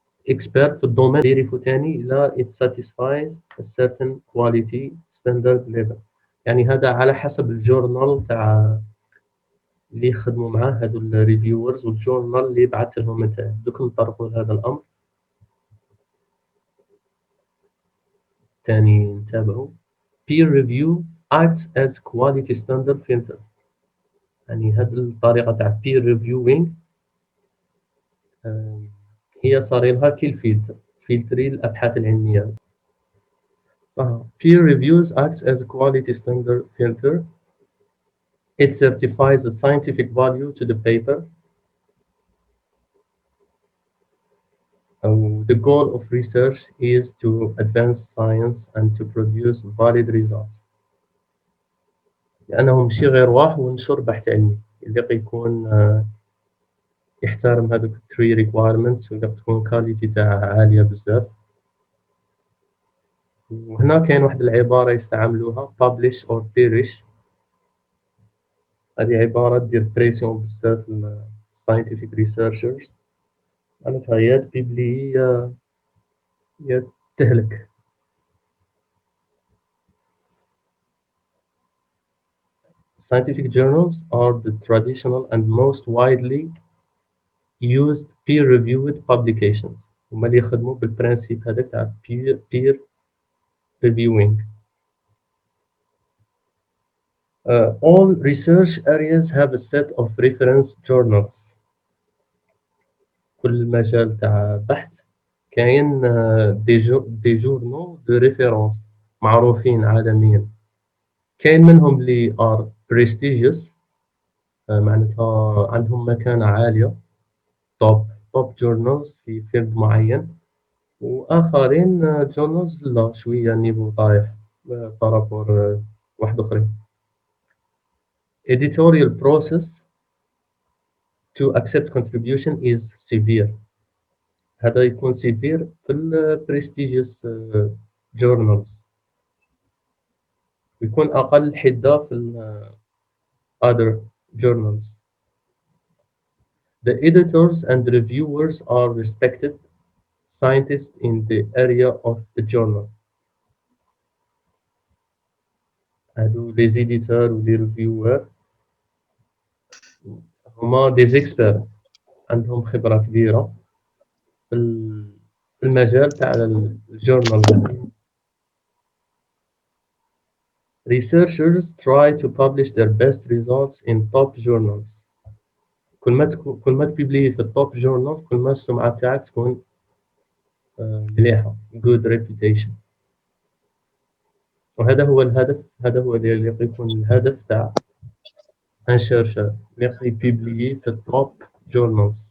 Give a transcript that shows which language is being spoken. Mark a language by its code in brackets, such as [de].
[en] expert [ar] في الدومين يعرفوا تاني إذا [en] it satisfies a certain quality standard level. [ar] يعني هذا على حسب الجورنال تاع اللي يخدموا معاه هذو الريفيورز والجورنال اللي بعث لهم انت. دوك نطرقوا لهذا الامر ثاني نتابعوا. [en] peer review acts as quality standard filter. [ar] يعني هذه الطريقة تاع peer reviewing هي صار لها كالفلتر، فلتري الأبحاث العلمية. [en] peer reviews acts as a quality standard filter. It certifies the scientific value to the paper. The goal of research is to advance science and to produce valid results. [ar] لأنه ماشي غير واحد ونشر بحث علمي اللي يكون يحترم هذوك التري ريكوايرمنتس واللي تكون كاليتي تاعها عالية بزاف. وهنا كاين واحد العبارة يستعملوها [en] publish or perish. [ar] هذه عبارة دير بريسيون بزاف ل scientific researchers، معناتها يا تبيبلي يا تهلك. [en] Scientific journals are the traditional and most widely used peer-reviewed publications. [ar] هما اللي يخدموا بالبرانسيب هذاك تاع peer reviewing. [en] All research areas have a set of reference journals. [ar] كل مجال تاع بحث كاين دي جورنو دو ريفيرونس معروفين عالميا. كاين منهم اللي [en] are prestigious، [ar] معناتها عندهم مكانة عالية، توب جورنالز في فيلد معين. وآخرين جورنالز لا شوية نيفو طايح بارابور واحد أخرين. [en] Editorial process to accept contribution is severe. [ar] هذا يكون severe في ال prestigious journals، يكون أقل حدة في ال other journals. [en] The editors and reviewers are respected scientists in the area of the journal. [ar] هادو [fr] les éditeurs [ar] و les reviewers هما [fr] des experts، [ar] عندهم خبرة كبيرة في في المجال تاع الجورنال هذا. [en] Researchers try to publish their best results in top journals. [ar] كل ما تبيبلي في التوب جورنال كل ما السمعة تاعك تكون مليحة، [en] good reputation. [ar] وهذا هو الهدف، هذا هو اللي يكون الهدف تاع [fr] un chercheur [ar] اللي يبيبلي في التوب journals.